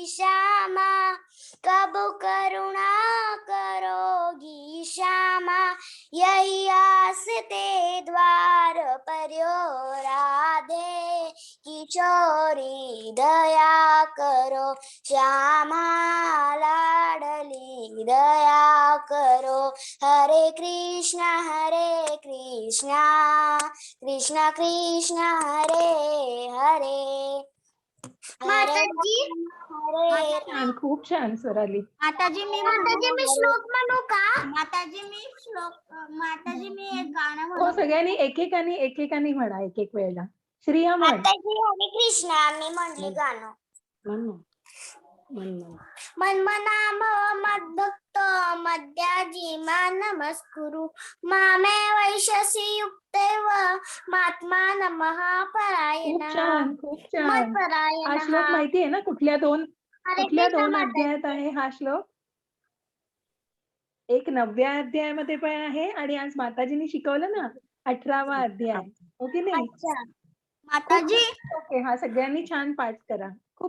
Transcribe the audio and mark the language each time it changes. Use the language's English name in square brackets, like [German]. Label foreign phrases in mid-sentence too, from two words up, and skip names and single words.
[Hindi] श्यामा, कब करुणा करोगी श्यामा, यही आस ते द्वार पर्यो, राधे किशोरी दया करो, श्यामा लाडली दया करो, [Sanskrit] हरे कृष्णा कृष्णा कृष्णा हरे हरे [Marathi] माताजी हरे छान, खूप छान स्वराली. माताजी मी श्लोक म्हणू का? माताजी मी एक गाणं हो, म्हणू सगळ्यांनी एकेकानी म्हणा एक एक वेळेला. श्रिया म्हण. माताजी हरे कृष्णा मी म्हणले गाणं. म्हण ना. म्हण म्हण. [Sanskrit] मन्मना भव मद्भक्त मद्याजी मा नमस्कुरु मामे वैशसी युक्तैव महात्मा महापरायण [Marathi] खूप छान, खूप छान. हा मत्परायण श्लोक माहितीये ना कुठल्या दोन [Sanskrit] हरे कृष्ण [Marathi] अध्यायात आहे हा श्लोक? एक 9व्या अध्यायामध्ये पण आहे आणि आज माताजींनी शिकवलं ना 18वा अध्याय. हो की नाही? अच्छा माताजी ओके, हा सगळ्यांनी छान पाठ करा. खूप